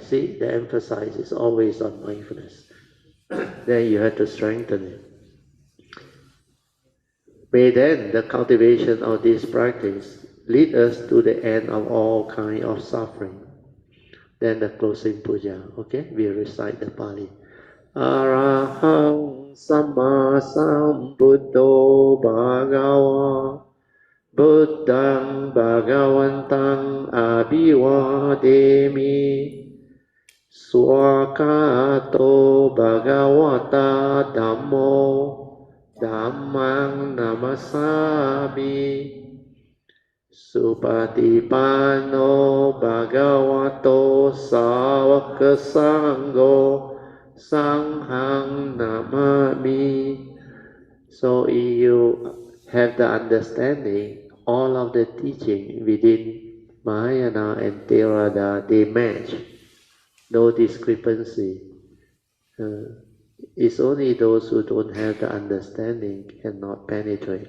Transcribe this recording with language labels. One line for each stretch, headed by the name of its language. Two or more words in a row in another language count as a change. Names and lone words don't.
English: See, the emphasis is always on mindfulness. Then you have to strengthen it. May then the cultivation of this practice lead us to the end of all kind of suffering. Then the closing puja, okay? We recite the Pali.
Pali: Arahang Samma Sambuddho Bhagava Buddhang Bhagavantang Abhivademi Swakato Bhagavata Dhammo Dhammang Namasami Supatipanno Bhagavato Savaka Sangho Sanghang Namami.
English: So if you have the understanding, all of the teaching within Mahayana and Theravada, they match. No discrepancy. It's only those who don't have the understanding cannot penetrate.